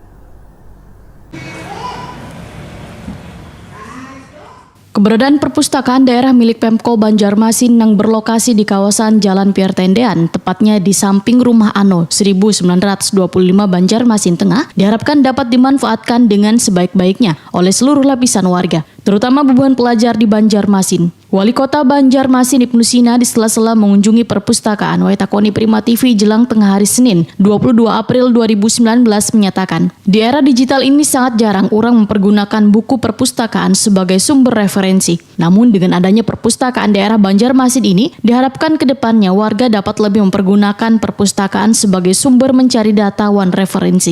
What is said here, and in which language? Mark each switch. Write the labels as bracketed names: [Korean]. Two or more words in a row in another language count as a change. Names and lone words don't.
[Indonesian] Keberadaan perpustakaan daerah milik Pemko Banjarmasin yang berlokasi di kawasan Jalan Pierre Tendean, tepatnya di samping Rumah Ano 1925 Banjarmasin Tengah, diharapkan dapat dimanfaatkan dengan sebaik-baiknya oleh seluruh lapisan warga, terutama bubuhan pelajar di Banjarmasin. Wali Kota Banjarmasin Ibnu Sina di sela-sela mengunjungi perpustakaan Waitakoni Prima TV jelang tengah hari Senin 22 April 2019 menyatakan, di era digital ini sangat jarang orang mempergunakan buku perpustakaan sebagai sumber referensi. Namun dengan adanya perpustakaan daerah Banjarmasin ini, diharapkan ke depannya warga dapat lebih mempergunakan perpustakaan sebagai sumber mencari data dan referensi.